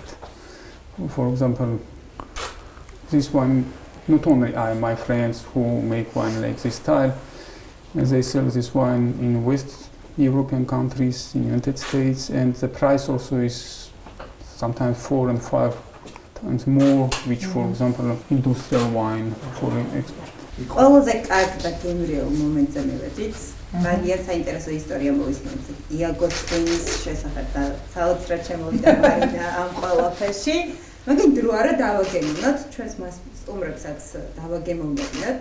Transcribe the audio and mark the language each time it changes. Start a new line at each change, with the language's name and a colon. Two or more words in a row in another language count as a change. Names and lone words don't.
English: For example, this wine, not only my friends who make wine like this style, they sell this wine in West European countries, in United States, and the price also is sometimes 4 and 5 times more, which for example industrial wine for export.
Georgian: ყველაზე კარგ და გემრიელ მომენტზე მივედით. ძალიან საინტერესო ისტორია მოვისმენთ იაგოს ტვინის შესახებ და საოცრად შემოვიდა მარინა ამ ყველაფერში. მაგრამ დრო არა დავაგემოვნოთ, ჩვენს მას სტუმრებსაც დავაგემოვნებინათ.